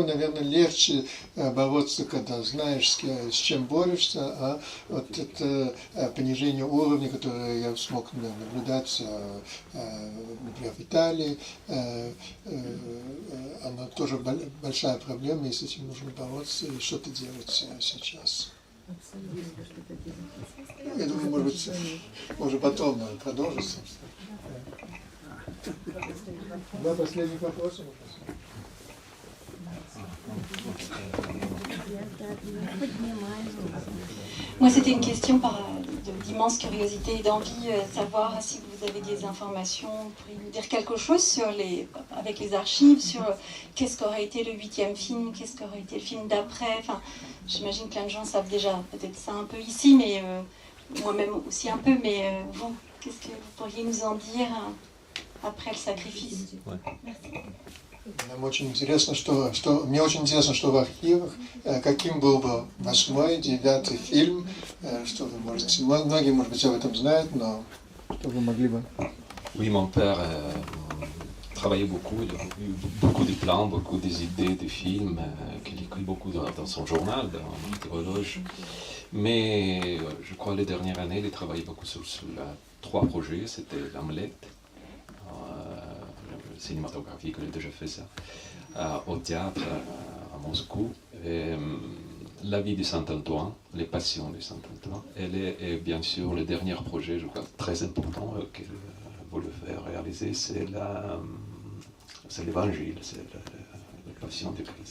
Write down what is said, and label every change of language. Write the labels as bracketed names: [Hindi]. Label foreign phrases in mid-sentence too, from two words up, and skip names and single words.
[Russian] Наверное, легче бороться, когда знаешь, с чем борешься, а вот это понижение уровня, которое я смог наблюдать, например, в Италии, оно тоже большая проблема, и с этим нужно бороться и что-то делать сейчас. Я думаю, может потом продолжится. Два последних вопроса. [French] Moi, c'était une question d'immense curiosité et d'envie de savoir si vous avez des informations, vous pourriez nous dire quelque chose avec les archives, sur qu'est-ce qu'aurait été le 8e film, qu'est-ce qu'aurait été le film d'après. Enfin, j'imagine que plein de gens savent déjà peut-être ça un peu ici, mais moi-même aussi un peu, mais vous, qu'est-ce que vous pourriez nous en dire après le sacrifice? Merci. [Russian] Мне очень интересно, что в архивах, каким был бы 8-й, 9-й фильм, что вы можете, многие, может быть, об этом знают, но что вы могли бы... [French] Oui, mon père travaillait beaucoup, il a eu beaucoup de plans, beaucoup d'idées de films, qu'il écrit beaucoup dans son journal, dans Météorologe. Mais je crois que les dernières années, il a travaillé beaucoup sur 3 projets, c'était l'Hamlet, cinématographique, il a déjà fait ça, au théâtre à Moscou, et, La vie de Saint-Antoine, Les passions de Saint-Antoine, et bien sûr le dernier projet, je crois, très important que vous le faites réaliser, c'est l'Évangile, c'est la passion de Christ.